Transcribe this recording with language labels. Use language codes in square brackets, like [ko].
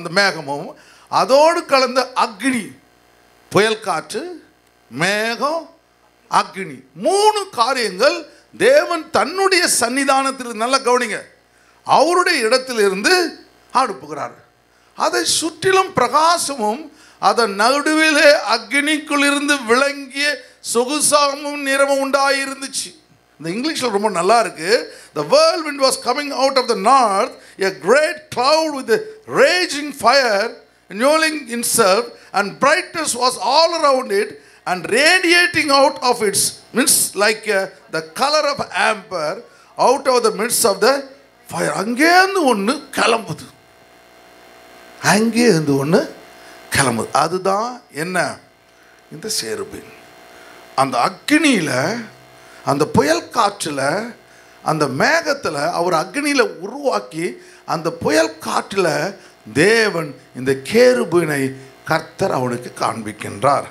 [ta] அந்த மேகமும் அதோடு கலந்த அக்னி, புயல் காற்று, மேகம், அக்னி, 3 காரியங்கள் தேவன் தன்னுடைய சன்னிதானத்தில், நல்லா கவனிங்க, அவருடைய இடத்திலிருந்து அனுப்புகிறார். அதை சுற்றிலும் பிரகாசமும் அதன் நடுவிலே அக்னிக்குள் இருந்து விளங்கிய சொகுசாமும் நிறமும் உண்டாயிருந்துச்சு. இந்த இங்கிலீஷில் ரொம்ப நல்லா இருக்கு. [en] The whirlwind was coming out of the north, a great cloud with a raging fire enveloping itself, and brightness was all around it, and radiating out of its midst like the color of amber out of the midst of the fire. [ta] அங்கேருந்து ஒன்று கிளம்புது, அங்கேருந்து ஒன்று கிளம்புது. அதுதான் என்ன? இந்த சேருபின். அந்த அக்னியில், அந்த புயல் காற்றில், அந்த மேகத்தில் அவர் அக்னியில் உருவாக்கி அந்த புயல் காற்றில் தேவன் இந்த கேருபீனை கர்த்தர் அவனுக்கு காண்பிக்கின்றார்.